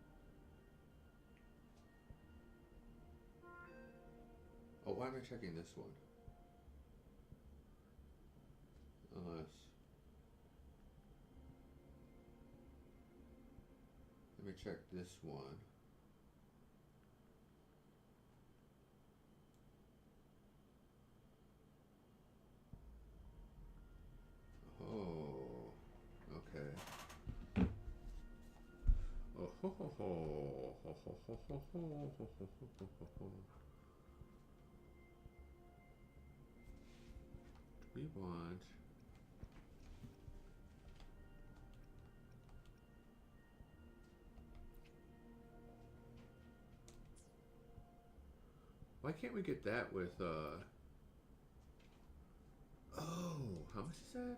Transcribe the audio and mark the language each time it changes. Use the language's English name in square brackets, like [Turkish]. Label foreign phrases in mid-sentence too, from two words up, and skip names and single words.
[English] Oh, why am I checking this one? Unless... Let me check this one. Oh, okay. Oh, ho, ho, ho. Ho, ho, ho, ho, ho, ho, ho, ho, ho, ho. We want... Why can't we get that with, Oh, how much is that?